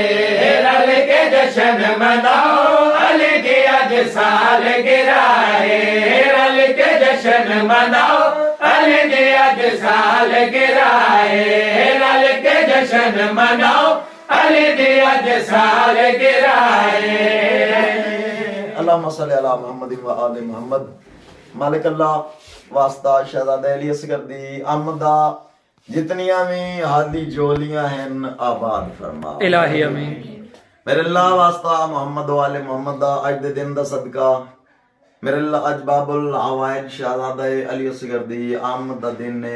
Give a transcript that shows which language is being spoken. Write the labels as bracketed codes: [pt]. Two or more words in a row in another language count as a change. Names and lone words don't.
[pa] رل کے جشن مناؤ، علی کی اج سال گرائے. رل کے جشن مناؤ، علی کی اج سال گرائے. رل کے جشن مناؤ، علی کی اج سال گرائے. [ar] اللهم صل على محمد وآل محمد. [pa] مالک اللہ واسطہ شہزادہ علی اصغر دی آمدا جتنیاں بھی حادی جھولیاں ہیں آباد فرما [ar] إلهي آمين. [pa] میرے اللہ واسطہ محمد والے محمد دا اج دے دن دا صدقہ، میرے اللہ اج باب الحوائج شہزادہ علی اصغر دی آمد دا دن ہے.